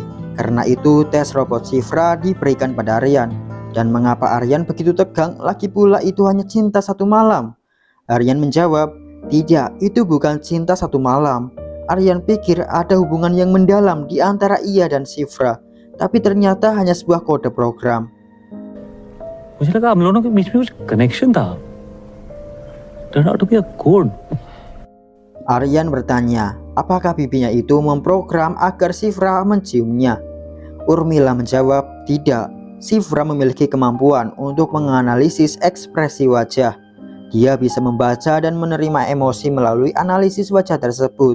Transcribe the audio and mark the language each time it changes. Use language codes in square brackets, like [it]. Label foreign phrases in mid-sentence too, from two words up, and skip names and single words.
[id] Karena itu tes robot Shifra diberikan pada Aryan. Dan mengapa Aryan begitu tegang? Lagi pula itu hanya cinta satu malam. Aryan menjawab, "Tidak, itu bukan cinta satu malam." Aryan pikir ada hubungan yang mendalam di antara ia dan Shifra, tapi ternyata hanya sebuah kode program. [hi] मुझे लगा हम लोगों के बीच में कुछ कनेक्शन था। [en] Turned out to be a code. [id] Aryan bertanya, apakah bibinya itu memprogram agar Shifra menciumnya? Urmila menjawab, tidak. Shifra memiliki kemampuan untuk menganalisis ekspresi wajah. Dia bisa membaca dan menerima emosi melalui analisis wajah tersebut.